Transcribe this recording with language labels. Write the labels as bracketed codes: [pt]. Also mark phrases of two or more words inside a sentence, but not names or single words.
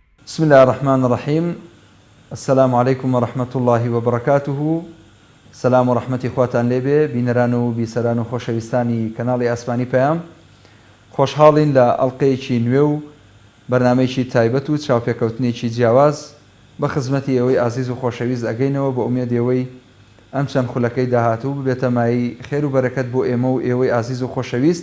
[ar] بسم الله الرحمن الرحيم. السلام عليكم ورحمة الله وبركاته. [ckb] سلام و رحمەتی خواتان لێبێ بینەران و بیسەران و خۆشەویستانی کەناڵی ئاسمانی پەیام. خۆشحاڵین لە ئەڵقەیەکی نوێ و بەرنامەیەکی تایبەت و چاوپێکەوتنێکی جیاواز بە خزمەتی ئێوەی ئازیز و خۆشەویست ئەگەینەوە بە ئومێد ئێوەی ئەم چەند خولەکەی داهاتوو ببێتە مای خێر و بەرەکەت بۆ ئێمە و ئێوەی ئازیز و خۆشەویست.